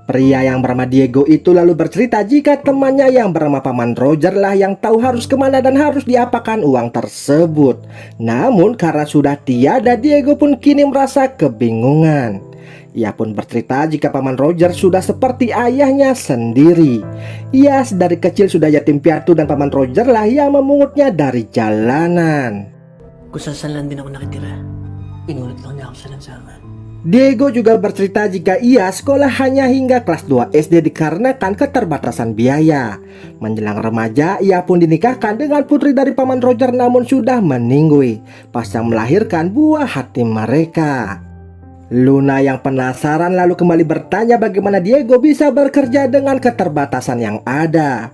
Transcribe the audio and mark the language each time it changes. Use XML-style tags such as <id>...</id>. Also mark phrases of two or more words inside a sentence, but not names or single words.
<id>Pria yang bernama Diego itu lalu bercerita jika temannya yang bernama Paman Roger lah yang tahu harus kemana dan harus diapakan uang tersebut. Namun karena sudah tiada, Diego pun kini merasa kebingungan. Ia pun bercerita jika Paman Roger sudah seperti ayahnya sendiri. Ia dari kecil sudah yatim piatu dan Paman Roger lah yang memungutnya dari jalanan.</id> <tl>Kung saan din ako nakitira, inulit lang niya ako sa lansangan.</tl> <id>Diego juga bercerita jika ia sekolah hanya hingga kelas 2 SD dikarenakan keterbatasan biaya. Menjelang remaja, ia pun dinikahkan dengan putri dari Paman Roger namun sudah meninggi pasca melahirkan buah hati mereka. Luna yang penasaran lalu kembali bertanya bagaimana Diego bisa bekerja dengan keterbatasan yang ada.</id>